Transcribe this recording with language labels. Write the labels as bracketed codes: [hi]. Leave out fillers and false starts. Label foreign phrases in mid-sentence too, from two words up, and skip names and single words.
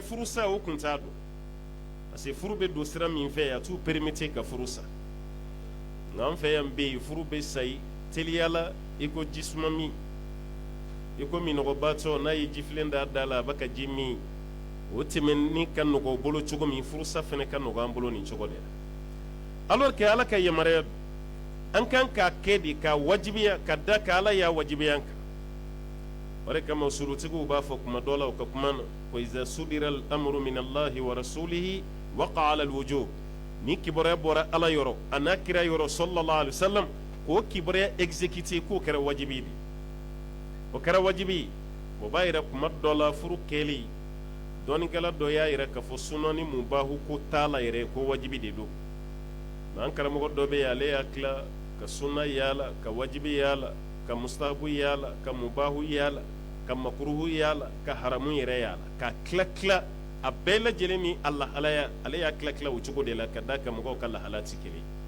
[bm] furu sa o kun t'a dɔn [fr] parce que [bm] furu bɛ don sira min fɛ a t'u permettre ka furu sa nka an fɛ yan bɛ yen furu bɛ sa ye teliya la i ko jisuma min i ko minɔgɔbatɔ n'a ye jifilen da da la a bɛ ka ji min o tɛmɛni ka nɔgɔ o bolo cogo min furusa fana ka nɔgɔ an bolo nin cogo de la [fr] alors que [bm] Ala ka yamaruya an kan k'a kɛ de ka wajibiya ka da ka Ala y'a wajibiya an kan o de kama surutigiw b'a fɔ kuma dɔ la u ka kuma na [ar] وإذا صدر الأمر من الله ورسوله وقع على الوجوب [bm] ni kibaruya bɔra Ala yɔrɔ a n'a kira yɔrɔ [ar] صلى الله عليه وسلم [bm] k'o kibaruya exécuter k'o kɛra wajibi de o kɛra wajibi o b'a yira kuma dɔ la furu kɛli dɔɔnikɛla dɔ y'a yira k'a fɔ sunɔni mubahu ko t'a la yɛrɛ ko wajibi de don nka an karamɔgɔ dɔ bɛ yen ale y'a tila ka sunna yala ka wajibi yala ka mustahabu yala ka mubahu yala ka makruhu yala ka haramu yɛrɛ yala ka tila a bɛɛ lajɛlen ni alahalaya ale y'a tila o cogo de la ka da ka mɔgɔw ka lahala tɛ kelen